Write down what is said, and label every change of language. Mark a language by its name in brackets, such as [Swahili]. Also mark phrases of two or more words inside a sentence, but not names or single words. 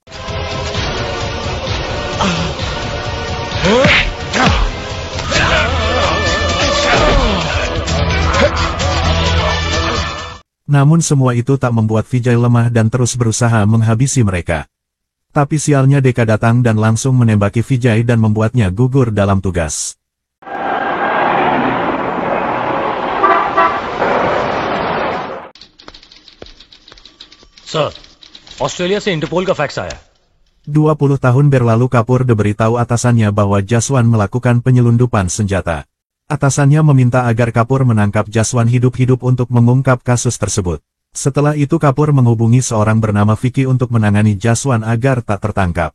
[Indonesian] Namun semua itu tak membuat Vijay lemah dan terus berusaha menghabisi mereka. Tapi sialnya Deka datang dan langsung menembaki Vijay dan membuatnya gugur dalam tugas. [Hindi] Sir, Australia से इंटरपोल का फैक्स आया. [Indonesian] 20 tahun berlalu Kapur diberitahu atasannya bahwa Jaswan melakukan penyelundupan senjata. Atasannya meminta agar Kapur menangkap Jaswan hidup-hidup untuk mengungkap kasus tersebut. Setelah itu Kapur menghubungi seorang bernama Vicky untuk menangani Jaswan agar tak tertangkap.